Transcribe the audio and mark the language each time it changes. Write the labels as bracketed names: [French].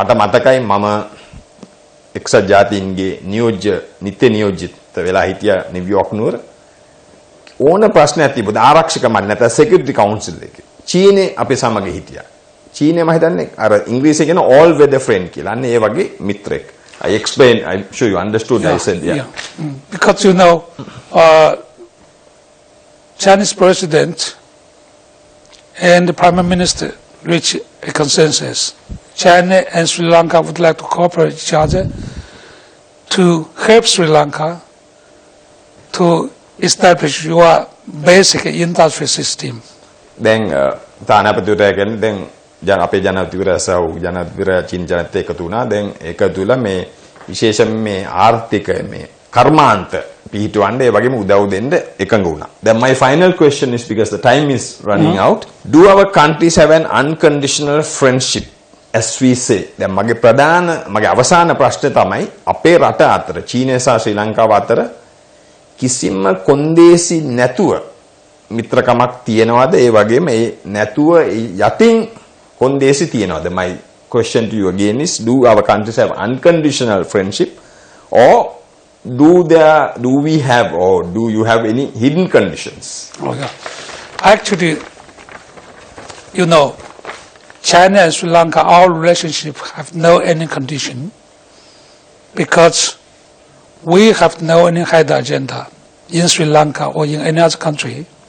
[Sinhala] දැන් මට මතකයි මම එක්සත් ජාතීන්ගේ නිත්‍ය නියෝජිත වෙලා හිටියා නිව්යෝර්ක් නුවර. ඕන ප්‍රශ්නයක් තිබුණා ආරක්ෂක මණ්ඩල නැත්නම් සිකියුරිටි කවුන්සිල් එකේ. චීනේ අපි සමග හිටියා. චීනේ මම හිතන්නේ අර ඉංග්‍රීසියෙන් කියන [English] all weather friend [Sinhala] කියලා. අන්න ඒ වගේ මිත්‍රෙක්. [English] I explained, I'm sure you understood. I said, yeah. Because you know, Chinese president and the prime minister reached a consensus. China and Sri Lanka would like to cooperate with each other to help Sri Lanka to establish your basic industry system. [Sinhala] දැන් තානාපතිවරයා කියන්නේ දැන් අපේ ජනාධිපතිවරයා සහ ජනාධිපතිවරයා චීන ජනතාවට එකතු වුණා. දැන් ඒක තුල මේ විශේෂයෙන් මේ ආර්ථික මේ කර්මාන්ත පිහිටවන්න ඒ වගේම උදව් දෙන්න එකඟ වුණා. [English] Then my final question is, because the time is running out, do our countries have an unconditional friendship as we say? [Sinhala] දැන් මගේ අවසාන ප්‍රශ්නේ තමයි අපේ රට අතර චීනය සහ ශ්‍රී ලංකාව අතර කිසිම කොන්දේසි නැතුව මිත්‍රකමක් තියනවාද? ඒ වගේම ඒ නැතුව යටින් කොන්දේසි තියනවාද? [English] My question to you again is, do our countries have unconditional friendship, or do we have, or do you have any hidden conditions? Oh, yeah. Actually, you know, China and Sri Lanka, our relationship have no any condition, because we have no any hidden agenda in Sri Lanka or in any other country.